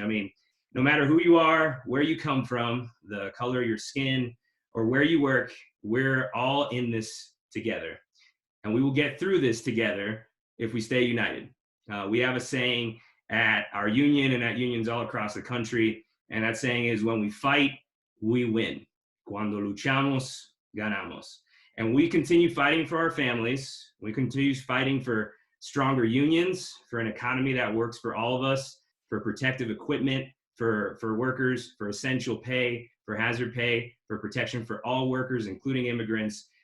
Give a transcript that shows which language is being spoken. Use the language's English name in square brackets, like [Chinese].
[English] I mean, no matter who you are, where you come from, the color of your skin, or where you work, we're all in this together. And we will get through this together if we stay united. We have a saying at our union and at unions all across the country, and that saying is, when we fight, we win. [Spanish] Cuando luchamos, ganamos. [English] And we continue fighting for our families. We continue fighting for stronger unions, for an economy that works for all of us, for protective equipment, for workers, for essential pay, for hazard pay, for protection for all workers, including immigrants.